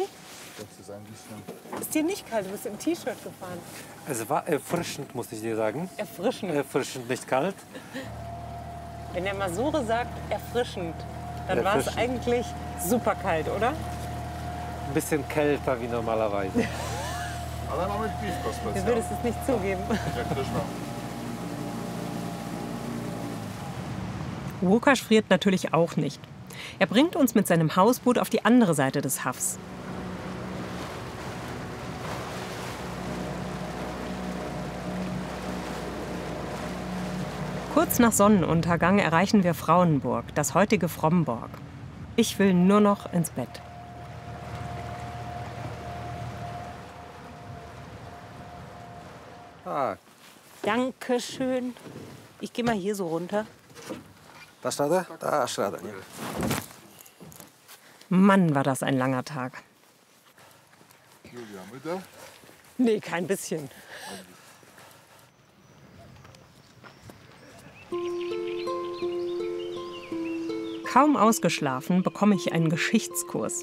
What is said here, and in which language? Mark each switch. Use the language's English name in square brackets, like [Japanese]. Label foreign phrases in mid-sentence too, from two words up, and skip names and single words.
[German] Das ist ein bisschen... Ist dir nicht kalt? Du bist im T-Shirt gefahren. Es war erfrischend, muss ich dir sagen. Erfrischend. Erfrischend, nicht kalt. Wenn der Masure sagt erfrischend, dann war es Erfrischend. eigentlich super kalt, oder? Ein bisschen kälter wie normalerweise. [Polish] Ale mamy piwko [German] Du [Polish] specjalne. [German] würdest es nicht zugeben. [Polish] Jak też mam. [German] Łukasz friert natürlich auch nicht. Er bringt uns mit seinem Hausboot auf die andere Seite des Haffs. Kurz nach Sonnenuntergang erreichen wir Frauenburg, das heutige Fromborg. Ich will nur noch ins Bett. Ah, Dankeschön. Ich gehe mal hier so runter. [Polish] dasz radę? Dasz radę, nie? [German] Mann, war das ein langer Tag. [Polish] Julia, mydę? [German] Nee, kein bisschen. Kaum ausgeschlafen bekomme ich einen Geschichtskurs.